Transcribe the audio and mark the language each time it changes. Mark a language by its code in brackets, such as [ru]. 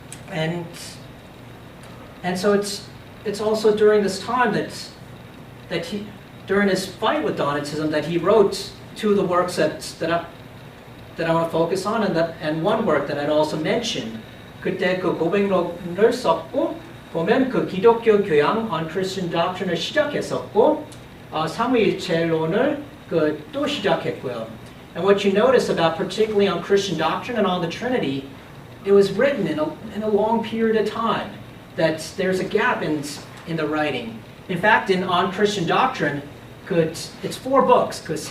[en] and so it's also during this time that he, during his fight with Donatism, that he wrote two of the works that I want to focus on, and one work that I'd also mention. [ko] 그때 고백록을 썼고 보면 기독교 교양 [en] on Christian doctrine [ko] 을 시작했었고 삼위일체론을 또 시작했고요. [en] And what you notice about particularly on Christian doctrine and on the Trinity, it was written in a long period of time. That there's a gap in the writing. In fact, on Christian doctrine, it's 4 books.